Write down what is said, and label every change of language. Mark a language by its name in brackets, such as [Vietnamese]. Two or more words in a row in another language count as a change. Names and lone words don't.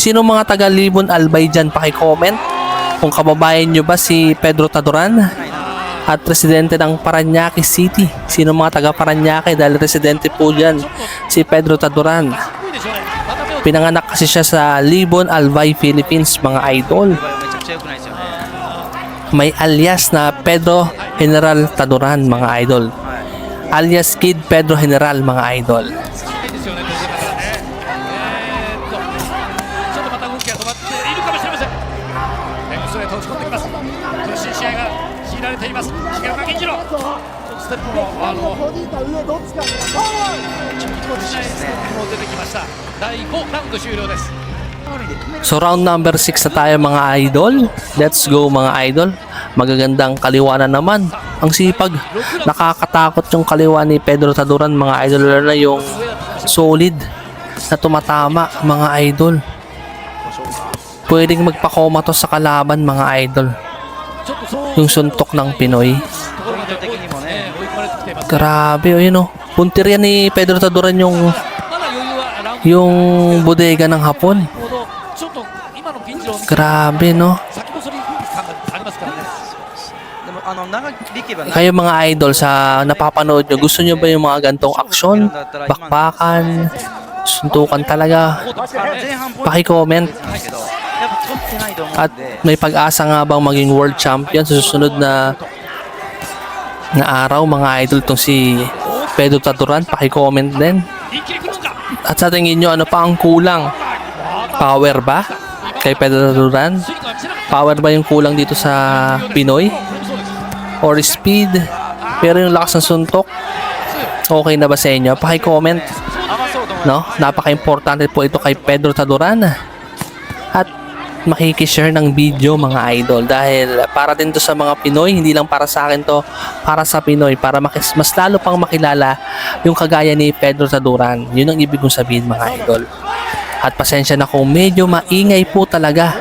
[Filipino] Sino mga taga Libon Albay dyan? Paki-comment kung kababayan nyo ba si Pedro Taduran at residente ng Parañaque City. Sino mga taga Parañaque dahil residente po dyan si Pedro Taduran. Pinanganak kasi siya sa Libon Albay, Philippines mga idol. [Japanese] めちゃくちゃ良くないですよね。 [Filipino] May alias na Pedro General Taduran mga idol. Alias Kid Pedro General mga idol. [Japanese] ちょっとまた動きが止まっているかもしれません。レッグストレートを打ち込んできます。苦しい試合が強いられています。重岡銀次郎。ちょっとステップも出てきました。第5ラウンド終了です。 [English] So round number [Filipino] 6 na tayo mga idol. [English] Let's go [Filipino] mga idol. Magagandang kaliwa na naman. Ang sipag. Nakakatakot yung kaliwa ni Pedro Taduran mga idol. Lalo na yung solid na tumatama mga idol. Pwedeng magpakomato sa kalaban mga idol. Yung suntok ng Pinoy. [Japanese] ポイント的にもね。追い込まれてきています。 [Filipino] Grabe o yun o. Puntirya ni Pedro Taduran yung [Japanese] まだ余裕はラウンド [Filipino] yung bodega ng Hapon. [Japanese] ほどちょっと今の銀次郎を見て [Filipino] Grabe no. [Japanese] 先細り感がありますからね。でも長引けば長い [Filipino] Kayo mga idol sa napapanood nyo, gusto nyo ba yung mga gantong aksyon? Bakbakan? Suntukan talaga? [Japanese] 前半ポイント [Filipino] Paki-comment. [Japanese] ないけど、やっぱ取ってないと思う [Filipino] At [Japanese] んで。 [Filipino] may pag-asa nga bang maging [English] world champion [Filipino] sa susunod na araw mga idol tong si Pedro Taduran? Paki-comment din. [Japanese] 一気に来るのか。 [Filipino] At sa tingin nyo, ano pa ang kulang? Power ba? Kay Pedro Taduran? [Japanese] スイングは見せなかっ [Filipino] Power ba yung kulang dito sa Pinoy? [Japanese] た。そうです。 [English] Or speed? [Filipino] Pero yung lakas ng suntok, okay na ba sa inyo? Paki-comment. [Japanese] 合わそうと思う。 [Filipino] No? Napaka-importante po ito kay Pedro Taduran. At makikishare ng video mga idol dahil para din to sa mga Pinoy, hindi lang para sa akin to, para sa Pinoy, para mas lalo pang makilala yung kagaya ni Pedro Taduran. Yun ang ibig kong sabihin mga idol. At pasensya na kung medyo maingay po talaga.